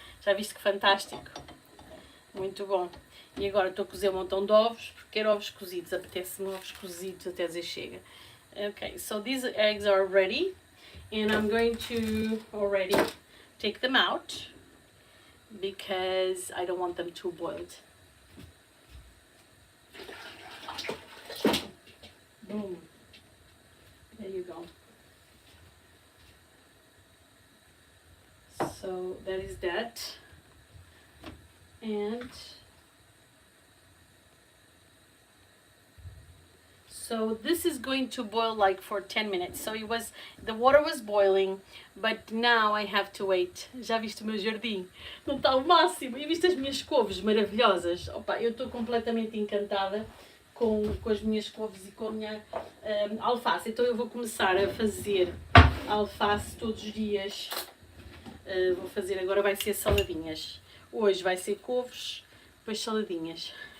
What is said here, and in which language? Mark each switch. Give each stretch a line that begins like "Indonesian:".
Portuguese: Já viste que fantástico? Muito bom. E agora estou a cozer um montão de ovos, porque quero ovos cozidos, apetece-me ovos cozidos até dizer chega.
English: Okay, so these eggs are ready, and I'm going to already take them out, because I don't want them too boiled. Boom. There you go. So that is that. And so this is going to boil like for 10 minutes. So the water was boiling, but now I have to wait.
Portuguese: Já viste o meu jardim? Não está o máximo. E viste as minhas couves maravilhosas? Opa, eu estou completamente encantada com as minhas couves e com a minha alface. Então eu vou começar a fazer alface todos os dias. Vou fazer, agora vai ser saladinhas. Hoje vai ser couves, depois saladinhas.